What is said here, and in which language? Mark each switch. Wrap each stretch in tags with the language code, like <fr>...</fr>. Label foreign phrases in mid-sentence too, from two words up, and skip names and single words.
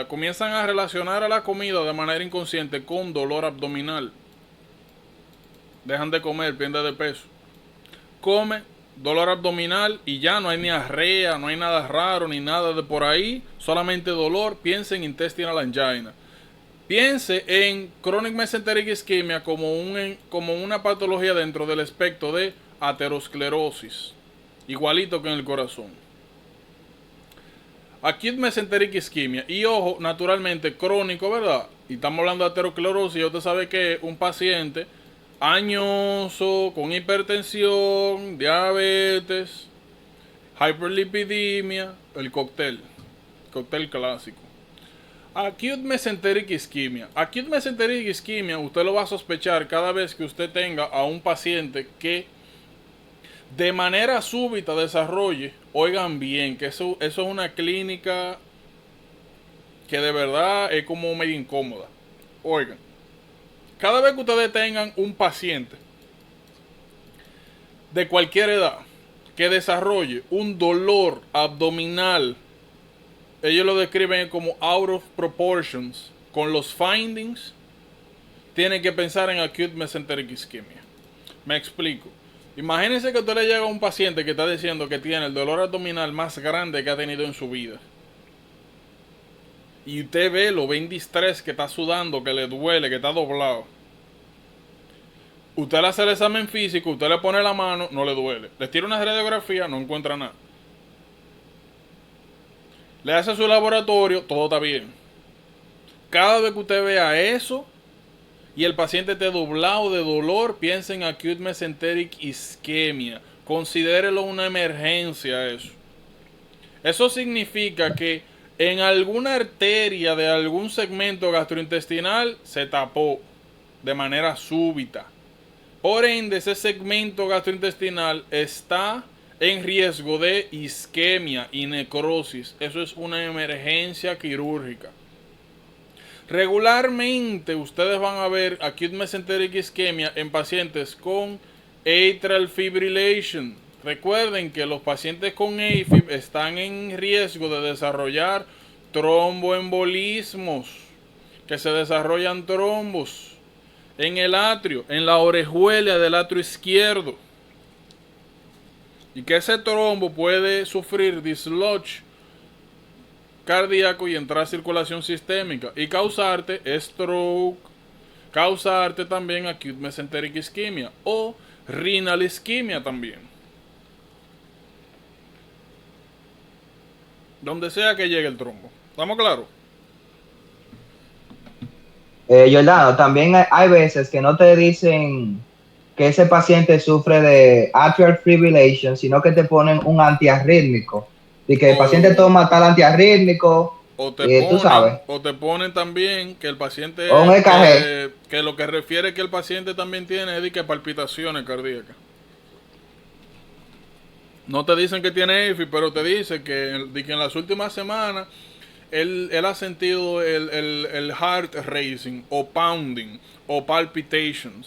<es>Comienzan a relacionar a la comida de manera inconsciente con dolor abdominal. Dejan de comer, pierden de peso. Come, dolor abdominal y ya no hay ni diarrea, no hay nada raro ni nada de por ahí. Solamente dolor. Piense en</es> <en>intestinal angina.</en> <es>Piense en</es> <en>chronic mesenteric ischemia</en> <es>como una patología dentro del espectro de aterosclerosis. Igualito que en el corazón.</es> <en>Acute mesenteric ischemia.</en> <es>Y ojo, naturalmente crónico, ¿verdad? Y estamos hablando de aterosclerosis. Y usted sabe que un paciente añoso, con hipertensión, diabetes, hiperlipidemia, el cóctel clásico.</es> <en>Acute mesenteric ischemia. Acute mesenteric ischemia</en> <es>usted lo va a sospechar cada vez que usted tenga a un paciente que de manera súbita desarrolle, oigan bien, que eso es una clínica que de verdad es como medio incómoda. Oigan, cada vez que ustedes tengan un paciente de cualquier edad que desarrolle un dolor abdominal, ellos lo describen como</es> <en>out of proportions</en> <es>con los findings, tienen que pensar en</es> <en>acute mesenteric ischemia.</en> <es>Me explico. Imagínense que usted le llega a un paciente que está diciendo que tiene el dolor abdominal más grande que ha tenido en su vida. Y usted ve en distrés, que está sudando, que le duele, que está doblado. Usted le hace el examen físico, usted le pone la mano, no le duele. Le tira una radiografía, no encuentra nada. Le hace su laboratorio, todo está bien. Cada vez que usted vea eso y el paciente esté doblado de dolor, piense en</es> <en>acute mesenteric ischemia.</en> <es>Considérelo una emergencia eso. Eso significa que en alguna arteria de algún segmento gastrointestinal se tapó de manera súbita. Por ende, ese segmento gastrointestinal está en riesgo de isquemia y necrosis. Eso es una emergencia quirúrgica. Regularmente ustedes van a ver</es> <en>acute mesenteric ischemia</en> <es>en pacientes con</es> <en>atrial fibrillation.</en> <es>Recuerden que los pacientes con AFib están en riesgo de desarrollar tromboembolismos, que se desarrollan trombos en el atrio, en la orejuela del atrio izquierdo. Y que ese trombo puede sufrir dislodge cardíaco y entrar a circulación sistémica y causarte stroke, causarte también</es> <en>acute mesenteric ischemia</en> <es>o</es> <en>renal ischemia</en> <es>también. Donde sea que llegue el trombo. ¿Estamos claros? Giordano, también hay veces que no te dicen que ese paciente sufre de</es> <en>atrial fibrillation,</en> <es>sino que te ponen un antiarrítmico. Y que el paciente toma tal antiarrítmico, tú sabes. O te ponen también que el paciente, o un EKG. Que lo que refiere que el paciente también tiene es de que palpitaciones cardíacas. No te dicen que tiene AFib, pero te dice que en las últimas semanas él ha sentido el</es> <en>heart racing</en> <es>o pounding o palpitations.</es>